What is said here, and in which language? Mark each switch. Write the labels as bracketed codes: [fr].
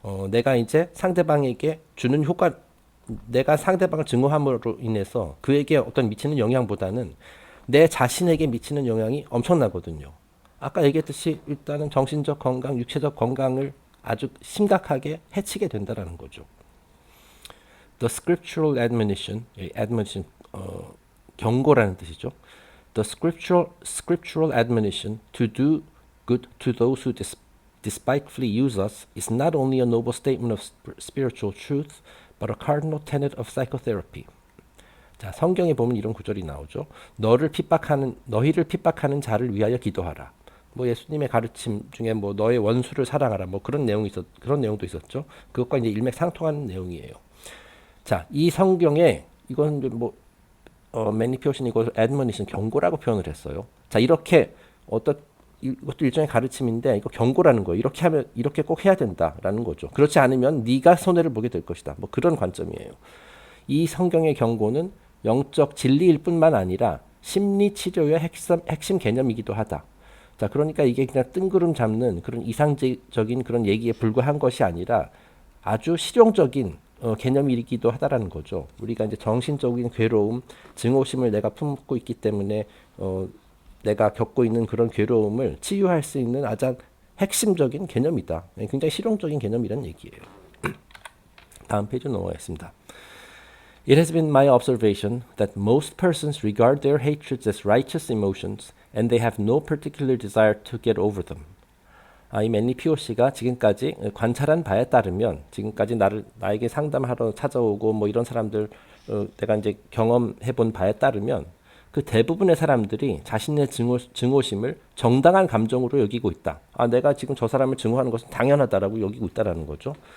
[ko] 내가 이제 상대방에게 주는 효과, 내가 상대방을 증오함으로 인해서 그에게 어떤 미치는 영향보다는 내 자신에게 미치는 영향이 엄청나거든요. 아까 얘기했듯이 일단은 정신적 건강, 육체적 건강을 아주 심각하게 해치게 된다는 거죠. [en] The scriptural admonition, admonition [ko] 경고라는 뜻이죠. [en] The scriptural admonition to do good to those who despitefully use us is not only a noble statement of spiritual truth, but a cardinal tenet of psychotherapy. [ko] 자, 성경에 보면 이런 구절이 나오죠. 너희를 핍박하는 자를 위하여 기도하라. 뭐 예수님의 가르침 중에 뭐 너의 원수를 사랑하라. 뭐 그런 내용도 있었죠. 그것과 이제 일맥상통하는 내용이에요. 자, 이 성경에 이건 뭐 매니피오션 이거 admonition 경고라고 표현을 했어요. 자, 이렇게 이것도 일종의 가르침인데 이거 경고라는 거예요. 이렇게 하면 이렇게 꼭 해야 된다라는 거죠. 그렇지 않으면 네가 손해를 보게 될 것이다. 뭐 그런 관점이에요. 이 성경의 경고는 영적 진리일 뿐만 아니라 심리 치료의 핵심 개념이기도 하다. 자, 그러니까 이게 그냥 뜬구름 잡는 그런 이상적인 그런 얘기에 불과한 것이 아니라 아주 실용적인 개념이기도 하다라는 거죠. 우리가 이제 정신적인 괴로움, 증오심을 내가 품고 있기 때문에 내가 겪고 있는 그런 괴로움을 치유할 수 있는 아주 핵심적인 개념이다. 굉장히 실용적인 개념이라는 얘기예요. 다음 페이지로 넘어가겠습니다. [en] It has been my observation that most persons regard their hatreds as righteous emotions and they have no particular desire to get over them. [ko] 이 맨리 POC가 지금까지 관찰한 바에 따르면 지금까지 나에게 상담하러 찾아오고 뭐 이런 사람들 내가 이제 경험해 본 바에 따르면 그 대부분의 사람들이 자신의 증오심을 정당한 감정으로 여기고 있다. 내가 지금 저 사람을 증오하는 것은 당연하다라고 여기고 있다라는 거죠.